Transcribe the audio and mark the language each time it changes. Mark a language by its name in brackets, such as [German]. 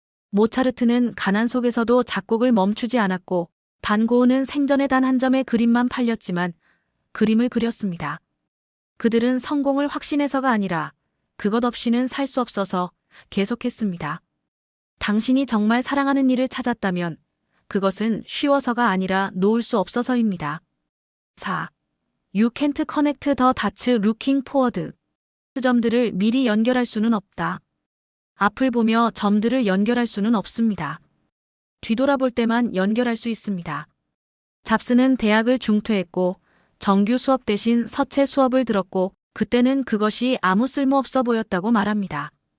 [Korean] 모차르트는 가난 속에서도 작곡을 멈추지 않았고 반 고흐는 생전에 단 한 점의 그림만 팔렸지만 그림을 그렸습니다. 그들은 성공을 확신해서가 아니라 그것 없이는 살 수 없어서 계속했습니다. 당신이 정말 사랑하는 일을 찾았다면 그것은 쉬워서가 아니라 놓을 수 없어서입니다. 4. [English] You can't connect the dots looking forward. [Korean] 점들을 미리 연결할 수는 없다. 앞을 보며 점들을 연결할 수는 없습니다. 뒤돌아볼 때만 연결할 수 있습니다. 잡스는 대학을 중퇴했고 정규 수업 대신 서체 수업을 들었고 그때는 그것이 아무 쓸모없어 보였다고 말합니다.